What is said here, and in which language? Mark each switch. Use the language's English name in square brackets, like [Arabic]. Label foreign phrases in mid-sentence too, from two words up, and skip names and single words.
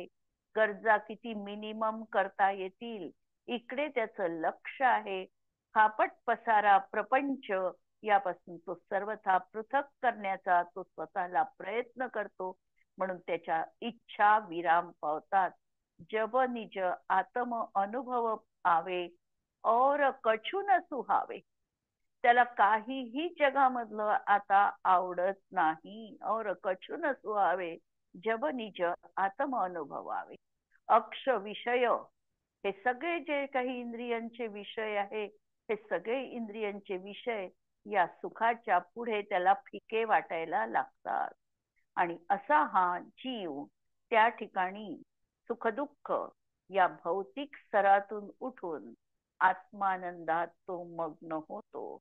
[Marathi] गरजा किती मिनिमम करता येतील इकडे त्याचं लक्ष आहे. फापट पसारा प्रपंच यापासून तो सर्वथा पृथक करण्याचा तो स्वतःला प्रयत्न करतो. म्हणून त्याच्या इच्छा विराम पावतात. [Hindi] जब निज आत्म अनुभव आवे और कछु न सुहावे. [Marathi] त्याला काहीही जगामधलं आता आवडत नाही. [Hindi] और कछु न सुहावे जब निज आत्म अनुभवावे. [Marathi] अक्ष विषय हे सगळे जे काही इंद्रियांचे विषय आहे, हे सगळे इंद्रियांचे विषय या सुखाच्या पुढे त्याला फिके वाटायला लागतात. आणि असा हा जीव त्या ठिकाणी सुखदुःख या भौतिक स्तरातून उठून आत्मानंदात तो मग्न होतो.